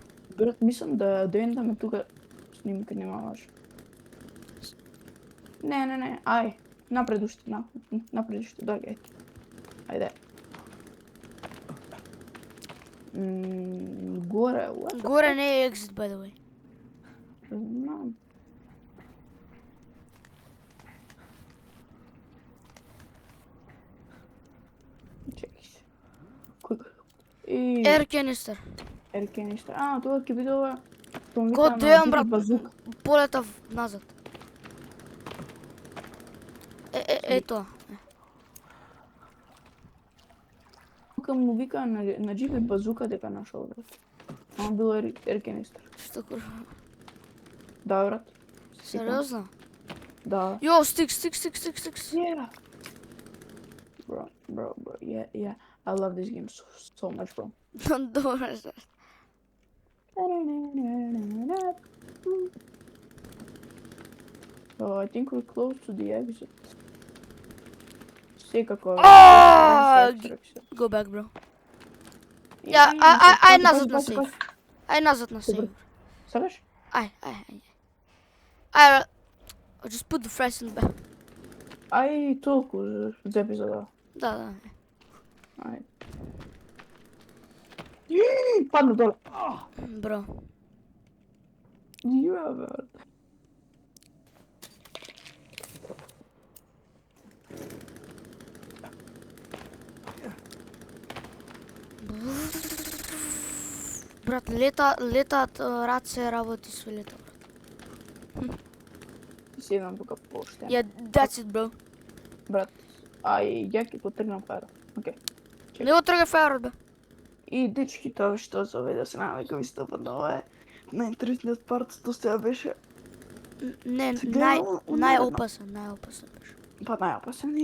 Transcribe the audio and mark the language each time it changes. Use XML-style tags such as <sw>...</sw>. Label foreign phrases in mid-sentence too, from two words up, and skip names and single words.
<mk>Брат, мислам да ендаме тука снимка, нема може. Не, ај, напред уште, дојде. Ајде. Горе, what? Горе не е</mk> <en>exit, by the way.</en> <mk>Знам. Чекай се.</mk> <en>Air canister.</en> <mk>Еркеништа. А, тоа ќе биде ова.</mk> <en>God damn,</en> <mk>брат. Базука. Полетав назад. Ето. Тука му вика на джипи базука дека нашол, брат. Ама било еркенистер. Што кур... Да, брат. Сериозно? Да. Јо, стикс.</mk> <en>Yeah. Bro. Yeah. I love this game so much, bro.</en> <mk>Добре, се.</mk> <en>So I think we're close to the exit.</en> <mk>Секако.</mk> <en>Go back, bro. Ja,</en> <mk>ај назад на сейф. Ај назад на сейф. Сакаш? Ај.</mk> <en>I'll just put the fresh in back.</en> <mk>Ај толку за епизода. Да. Ај. Падна доле. Бро. Ја, брат. Брат, летаат раце работи со лета. Седам тука поштен.</mk> <en>Yeah, that's it, bro.</en> <mk>Брат, ај, ја ќе потргнам фајр. Окей. Не го тргай фајерот, бе. И дечки, тоа што се овде да се навика ми стапа на ова е најинтересниот парт, што сега беше. Не, Сега најопасен беше. Па најопасен и</mk>